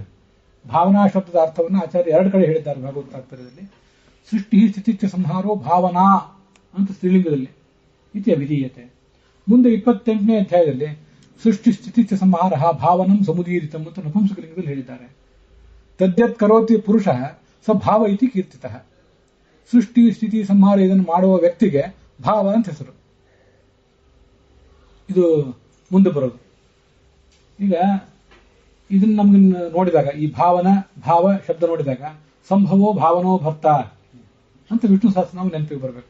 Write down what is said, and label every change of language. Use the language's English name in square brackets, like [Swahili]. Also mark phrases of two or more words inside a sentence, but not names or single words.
[Kannada] ಭಾವನಾ ಶಬ್ದದ ಅರ್ಥವನ್ನು ಆಚಾರ್ಯ ಎರಡು ಕಡೆ ಹೇಳಿದ್ದಾರೆ ಭಾಗವತ ತಾತ್ಪರ್ಯದಲ್ಲಿ. [Sanskrit] ಸೃಷ್ಟಿ ಸ್ಥಿತಿ ಸಂಹಾರೋ ಭಾವನಾ [Kannada] ಅಂತ ಸ್ತ್ರೀಲಿಂಗದಲ್ಲಿ [Sanskrit] ಇತಿ ಅವಿಧೀಯತೆ. [Kannada] ಮುಂದೆ 28ನೇ ಅಧ್ಯಾಯದಲ್ಲಿ [Sanskrit] ಸೃಷ್ಟಿ ಸ್ಥಿತಿ ಸಂಹಾರ ಭಾವನಂ ಸಮುದೀರಿತಂ [Kannada] ಅಂತ ನಪುಂಸಕಲಿಂಗದಲ್ಲಿ ಹೇಳಿದ್ದಾರೆ. [Sanskrit] ತದ್ಯತ್ ಕರೋತಿ ಪುರುಷ ಸ ಭಾವ ಇತಿ ಕೀರ್ತಿತಃ. [Kannada] ಸೃಷ್ಟಿ ಸ್ಥಿತಿ ಸಂಹಾರ ಇದನ್ನು ಮಾಡುವ ವ್ಯಕ್ತಿಗೆ ಭಾವ ಅಂತ ಹೆಸರು. ಇದು ಮುಂದೆ ಬರೋದು. ಈಗ ಇದನ್ನ ನಮ್ಗೆ ನೋಡಿದಾಗ ಈ ಭಾವ ಶಬ್ದ ನೋಡಿದಾಗ [Sanskrit] ಸಂಭವೋ ಭಾವನೋ ಭರ್ತ [Kannada] ಅಂತ ವಿಷ್ಣು ಸಹಸ್ರ ನಾವು ನೆನಪಿಗೆ ಬರಬೇಕು.